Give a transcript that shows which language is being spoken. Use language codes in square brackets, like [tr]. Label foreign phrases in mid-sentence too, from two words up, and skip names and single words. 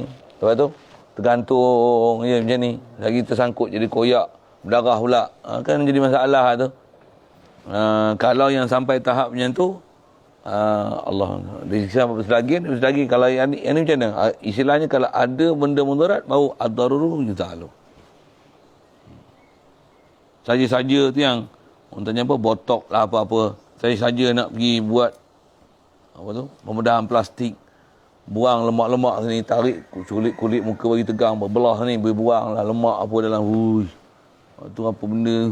[ms] Lepas tu tergantung je macam ni. Lagi tersangkut jadi koyak. Berdarah pula. Kan jadi masalah tu. Kalau yang sampai tahap macam tu, Allah. Selagi kalau yang ni macam mana? Istilahnya kalau ada benda mudarat, baru [ar] الضرر يزال. [ms] Saja-saja tu yang, orang tanya apa, botok lah apa-apa. Saja-saja nak pergi buat, apa tu, pembedahan plastik. Buang lemak-lemak sini, tarik kulit muka bagi tegang, berbelah ni, berbuang lah lemak apa dalam, tu apa benda.